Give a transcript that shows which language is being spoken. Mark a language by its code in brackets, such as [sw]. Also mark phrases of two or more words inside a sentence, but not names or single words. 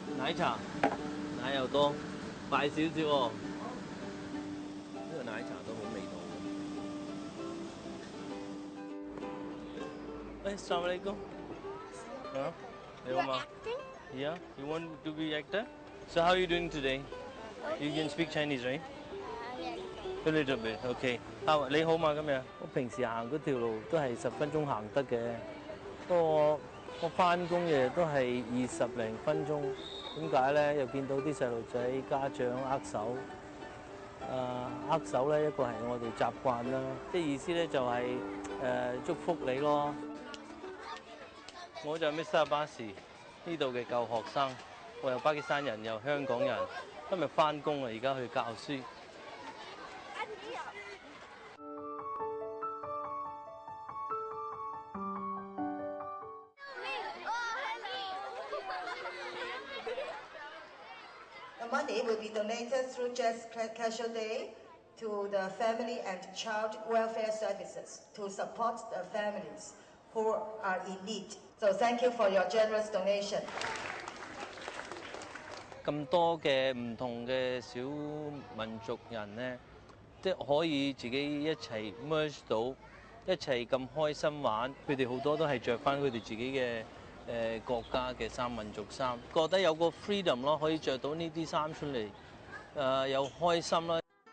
[yue] 奶茶，奶又多，快少少喎。呢個奶茶都好味道嘅。Assalamualaikum。 [en] 啊， [yue] 你好嗎 [en] ？Yeah, you want to be actor? So how are you doing today? You can speak Chinese, right? A little bit, OK。 [yue] 你好嘛？今日我平時行嗰條路都係10分鐘行得嘅，不過我翻工嘅都係20零分鐘。點解咧？又見到啲細路仔家長握手，握手咧一個係我哋習慣啦，即係意思咧就係祝福你咯。我就係 Mr. 巴士呢度嘅舊學生，我又巴基斯坦人又香港人，今日翻工啊，而家去教書。 [en] The money will be donated through Jazz Casual Day to the Family and Child Welfare Services to support the families who are in need. So thank you for your generous donation. [yue] 咁多嘅唔同嘅小民族人咧，即係可以自己一齊 merge 到，一齊咁開心玩。佢哋好多都係着翻佢哋自己嘅國家嘅衫、民族衫，覺得有個 freedom 咯，可以着到呢啲衫出嚟，又開心啦。